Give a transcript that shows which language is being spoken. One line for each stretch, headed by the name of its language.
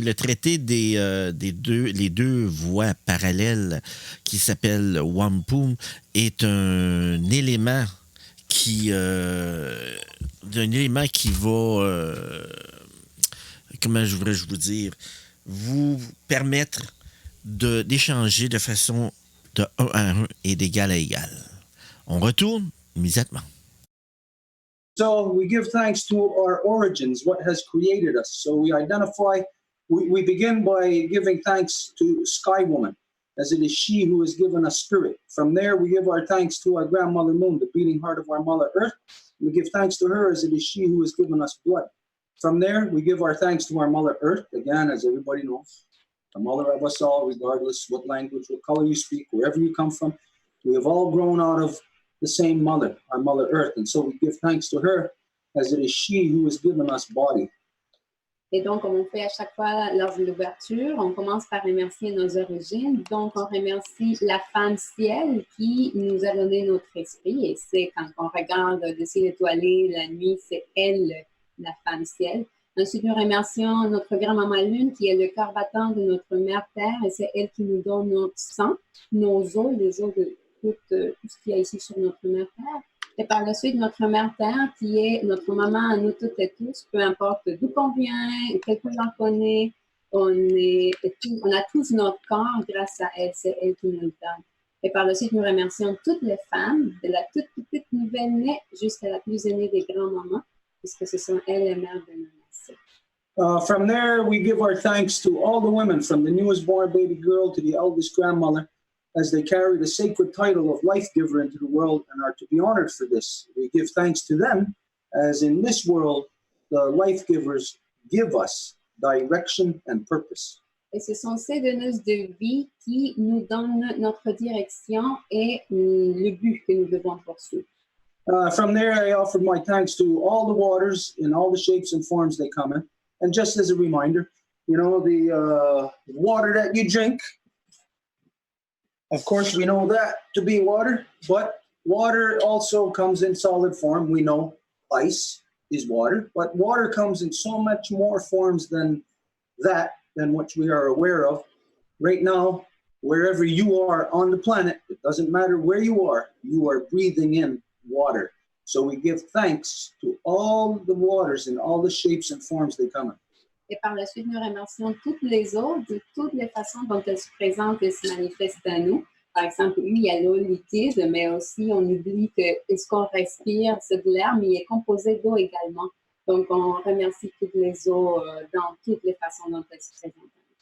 French: Le traité les deux voies parallèles qui s'appelle Whampum est un élément qui va, comment je voudrais vous dire, vous permettre d'échanger de façon de 1 à 1 et d'égal à égal. On retourne immédiatement.
English: So we give thanks to our origins, what has created us. So we begin by giving thanks to Sky Woman, as it is she who has given us spirit. From there, we give our thanks to our grandmother Moon, the beating heart of our mother Earth. We give thanks to her as it is she who has given us blood. From there, we give our thanks to our mother Earth, again, as everybody knows, the mother of us all, regardless what language, what color you speak, wherever you come from. We have all grown out of the same mother, our mother Earth. And so we give thanks to her as it is she who has given us body.
French: Et donc, comme on fait à chaque fois lors de l'ouverture, on commence par remercier nos origines. Donc, on remercie la femme ciel qui nous a donné notre esprit. Et c'est quand on regarde le ciel étoilé la nuit, c'est elle, la femme ciel. Ensuite, nous remercions notre grand-maman Lune qui est le cœur battant de notre mère Terre. Et c'est elle qui nous donne notre sang, nos os, les os de tout ce qu'il y a ici sur notre mère Terre. Et par la suite, notre mère Terre, qui est notre maman à nous toutes et tous, peu importe d'où qu'on vient, quel que j'en connais, on a tous notre corps grâce à elle, c'est elle qui nous le donne. Et par la suite, nous remercions toutes les femmes, de la toute petite nouvelle-née jusqu'à la plus aînée des grands-mamans, puisque ce sont elles les mères de nos nations.
English: From there, we give our thanks to all the women, from the newest born baby girl to the eldest grandmother, as they carry the sacred title of life giver into the world and are to be honored for this. We give thanks to them, as in this world, the life givers give us direction and purpose.
French: Et ce sont ces donneuses de vie qui nous donnent notre direction et le but que nous devons poursuivre.
English: From there, I offered my thanks to all the waters in all the shapes and forms they come in. And just as a reminder, you know, the water that you drink, of course, we know that to be water, but water also comes in solid form. We know ice is water, but water comes in so much more forms than which we are aware of. Right now, wherever you are on the planet, it doesn't matter where you are breathing in water. So we give thanks to all the waters in all the shapes and forms they come in.
French: Et par la suite, nous remercions toutes les eaux de toutes les façons dont elles se présentent et se manifestent à nous. Par exemple, oui, il y a l'eau liquide, mais aussi on oublie que ce qu'on respire, c'est de l'air, mais il est composé d'eau également. Donc, on remercie toutes les eaux dans toutes les façons dont elles se présentent.